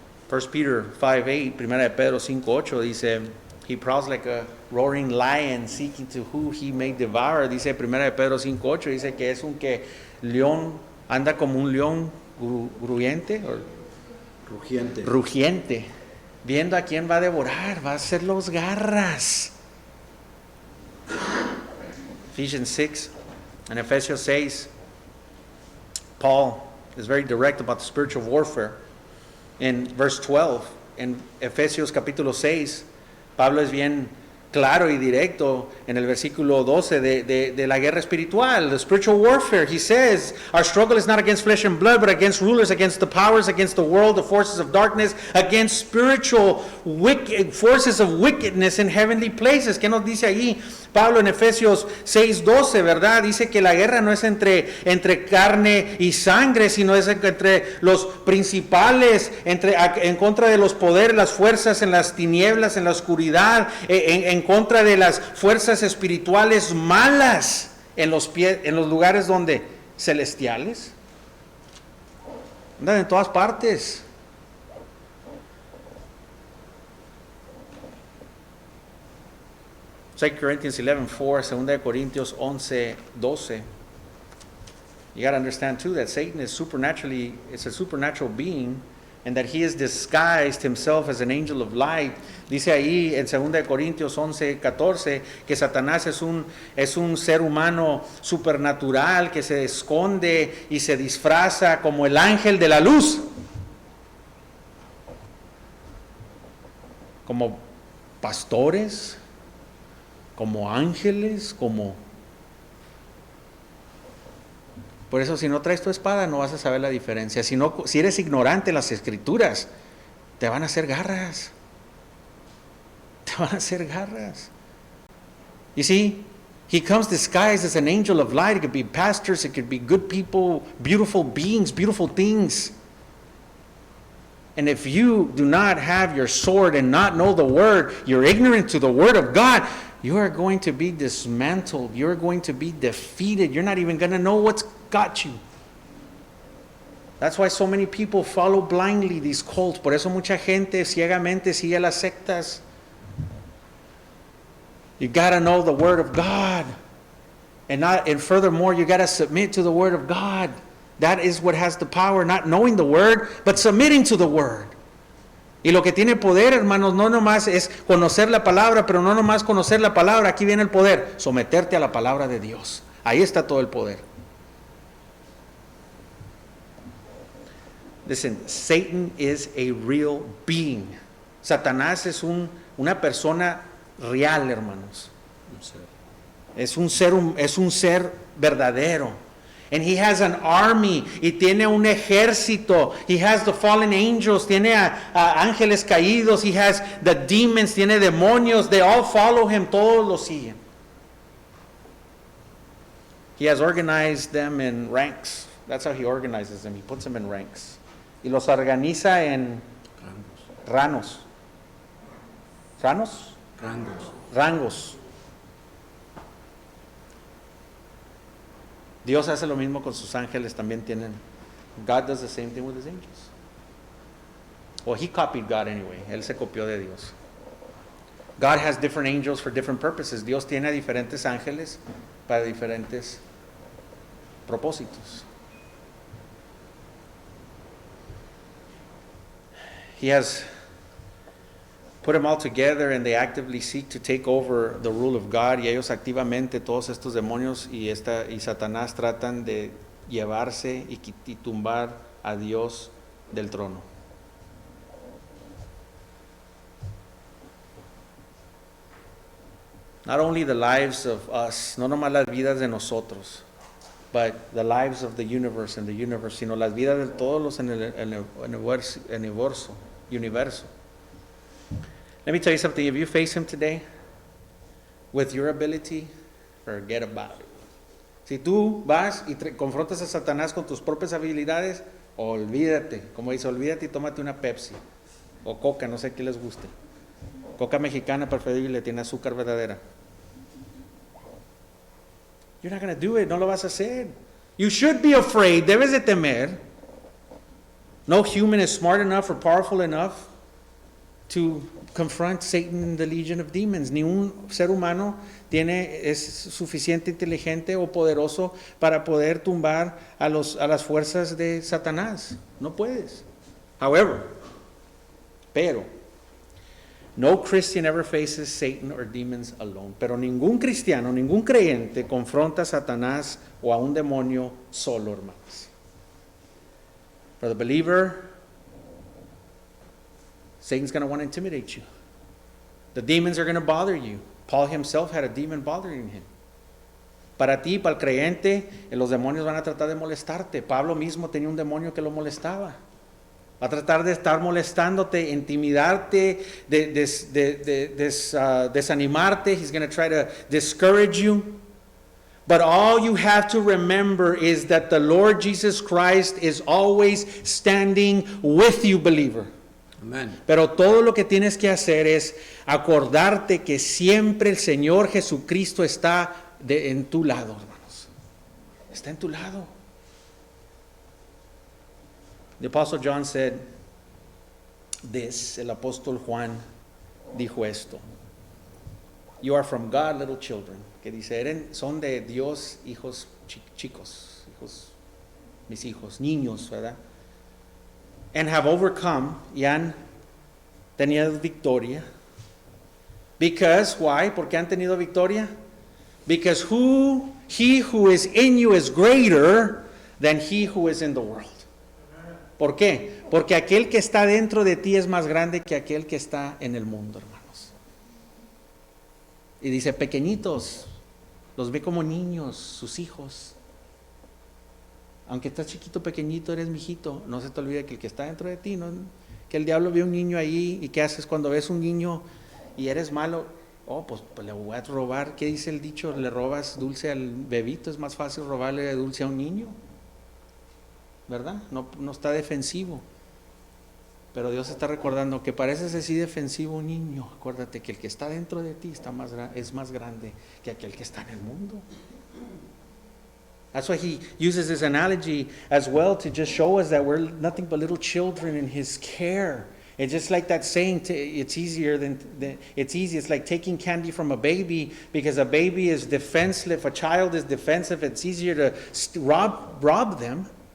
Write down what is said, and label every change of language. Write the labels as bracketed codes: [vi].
[en] 1 Peter 5:8, Primera de Pedro 5:8 dice, he prowls like a roaring lion seeking to who he may devour. [es] Dice Primera de Pedro 5:8, dice que es un león, anda como un león rugiente, viendo a quién va a devorar, va a hacer los garras. [en] Ephesians 6 and Ephesians 6, Paul is very direct about the spiritual warfare. [es] En verse 12, en Efesios capítulo 6, Pablo es bien claro y directo en el versículo 12 de la guerra espiritual, [en] the spiritual warfare. He says, our struggle is not against flesh and blood, but against rulers, against the powers, against the world, the forces of darkness, against spiritual forces of wickedness in heavenly places. [es] ¿Qué nos dice ahí Pablo en Efesios 6:12, verdad? Dice que la guerra no es entre carne y sangre, sino es entre los principales, en contra de los poderes, las fuerzas en las tinieblas, en la oscuridad, en contra de las fuerzas espirituales malas en los lugares donde celestiales. Andan en todas partes. [en] Second Corinthians 11:4, 2 Corintios 11:12. You got to understand too that Satan is it's a supernatural being, and that he has disguised himself as an angel of light. [es] Dice ahí en 2 Corintios 11:14 que Satanás es un ser humano supernatural que se esconde y se disfraza como el ángel de la luz, como pastores, como ángeles, Por eso, si no traes tu espada, no vas a saber la diferencia. Si eres ignorante en las escrituras, te van a hacer garras. Te van a hacer garras. [en] You see, he comes disguised as an angel of light. It could be pastors, it could be good people, beautiful beings, beautiful things. And if you do not have your sword and not know the word, you're ignorant to the word of God, you are going to be dismantled. You're going to be defeated. You're not even going to know what's got you. That's why so many people follow blindly these cults. [es] Por eso mucha gente ciegamente sigue las sectas. [en] You got to know the Word of God. And furthermore, you got to submit to the Word of God. That is what has the power, not knowing the Word, but submitting to the Word. [es] Y lo que tiene poder, hermanos, no nomás es conocer la palabra, pero no nomás conocer la palabra, aquí viene el poder, someterte a la palabra de Dios. Ahí está todo el poder. [en] Listen, Satan is a real being. [es] Satanás es una persona real, hermanos. Es un ser verdadero. [en] And he has an army, [es] y tiene un ejército. [en] He has the fallen angels, [es] tiene a ángeles caídos. [en] He has the demons, [es] tiene demonios. [en] They all follow him, [es] todos lo siguen. [en] He has organized them in ranks. That's how he organizes them. He puts them in ranks. [es] Y los organiza en rangos. ¿Ranos? Rangos. Dios hace lo mismo con sus ángeles, también tienen. [en] God does the same thing with his angels. Well, he copied God anyway. [es] Él se copió de Dios. [en] God has different angels for different purposes. [es] Dios tiene diferentes ángeles para diferentes propósitos. [en] He has put them all together, and they actively seek to take over the rule of God. [es] Y ellos activamente, todos estos demonios y Satanás tratan de llevarse y tumbar a Dios del trono. [en] Not only the lives of us, [es] no nomás las vidas de nosotros, [en] but the lives of the universe and the universe, [es] sino las vidas de todos los en el universo. [en] Let me tell you something. If you face him today with your ability, forget about it. [es] Si tú vas y confrontas a Satanás con tus propias habilidades, olvídate. Como dice, olvídate y tómate una Pepsi o Coca, no sé qué les guste. Coca mexicana preferible, tiene azúcar verdadera. [en] You're not going to do it. [es] No lo vas a hacer. [en] You should be afraid. [es] Debes de temer. [en] No human is smart enough or powerful enough to confront Satan and the legion of demons. [es] Ni un ser humano es suficiente inteligente o poderoso para poder tumbar a las fuerzas de Satanás. No puedes. [en] However, no Christian ever faces Satan or demons alone. [es] Pero ningún cristiano, ningún creyente confronta a Satanás o a un demonio solo, hermanos. [en] For the believer, Satan's going to want to intimidate you. The demons are going to bother you. Paul himself had a demon bothering him. [es] Para ti, para el creyente, los demonios van a tratar de molestarte. Pablo mismo tenía un demonio que lo molestaba. Va a tratar de estar molestándote, intimidarte, desanimarte. [en] He's going to try to discourage you. But all you have to remember is that the Lord Jesus Christ is always standing with you, believer. Amen. [es] Pero todo lo que tienes que hacer es acordarte que siempre el Señor Jesucristo está en tu lado, hermanos. Está en tu lado. [en] The Apostle John said this. [es] El apóstol Juan dijo esto. [en] You are from God, little children. [es] Que dice, son de Dios, hijos chicos, mis hijos, niños, ¿verdad? [en] And have overcome, [es] y han tenido victoria. [en] Because, why? [es] ¿Por qué han tenido victoria? [en] Because he who is in you is greater than he who is in the world. [es] ¿Por qué? Porque aquel que está dentro de ti es más grande que aquel que está en el mundo, hermanos. Y dice, pequeñitos, los ve como niños, sus hijos. Aunque estás chiquito, pequeñito, eres mijito, no se te olvide que el que está dentro de ti, ¿no? Que el diablo ve un niño ahí, y ¿qué haces cuando ves un niño y eres malo? Pues le voy a robar. ¿Qué dice el dicho? Le robas dulce al bebito, es más fácil robarle dulce a un niño, ¿verdad? No está defensivo. Pero Dios está recordando que pareces así defensivo un niño. Acuérdate que el que está dentro de ti es más grande que aquel que está en el mundo. [en] That's why he uses this analogy as well to just show us that we're nothing but little children in his care. It's just like that saying, it's easier than it's easy. It's like taking candy from a baby, because a baby is defenseless. If a child is defensive, it's easier to rob them.